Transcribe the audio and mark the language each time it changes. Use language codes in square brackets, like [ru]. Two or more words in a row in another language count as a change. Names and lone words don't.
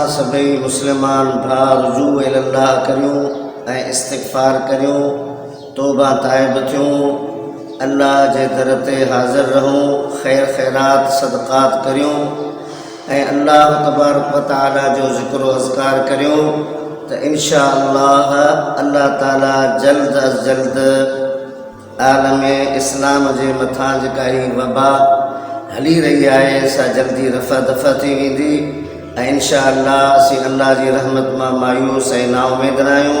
[sd] सभई मुस्लमान भाउ [ar] رجوع إلى الله [sd] करियूं ऐं इस्तिग़फ़ार करियूं, तौबा ताइब थियूं, अल्लाह जे दर ते हाज़िर रहूं, ख़ैर ख़ैरात सदक़ात करियूं ऐं [ar] الله تبارك وتعالى [sd] जो ज़िक्र अज़कार करियूं त [ar] إن شاء الله [sd] अल्लाह ताला जल्द अज़ जल्द आलम इस्लाम जे मथां जेका ही वबा हली रही आहे सा जल्दी रफ़ा दफ़ा थी वेंदी ऐं [ar] إن شاء الله [sd] असीं अल्लाह जी रहमत मां मायूस ऐं नाउमेद न आहियूं।